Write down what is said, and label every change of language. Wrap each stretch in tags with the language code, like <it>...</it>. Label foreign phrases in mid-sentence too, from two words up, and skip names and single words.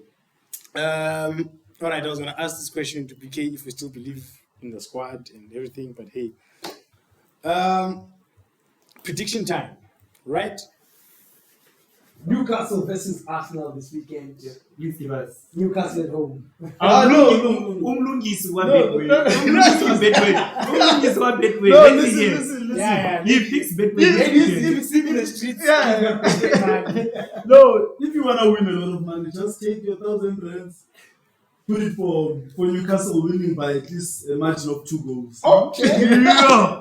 <en>All right, I was going to ask this question to PK if we still believe in the squad and everything, but hey. Prediction time, right? Newcastle versus Arsenal this weekend. Yeah. Please give us. Newcastle at home.</en> <zu>Umlungisi wa Betway. Umlungisi wa Betway. Umlungisi wa Betway.</zu> <en>No, Let's listen, hear. listen. Yeah, He fixed Betway. If you see me in the streets, No, if you wanna win a lot of money, just take your 1,000 rands, put it for Newcastle winning by at least a margin of 2 goals. okay, Yeah.</en>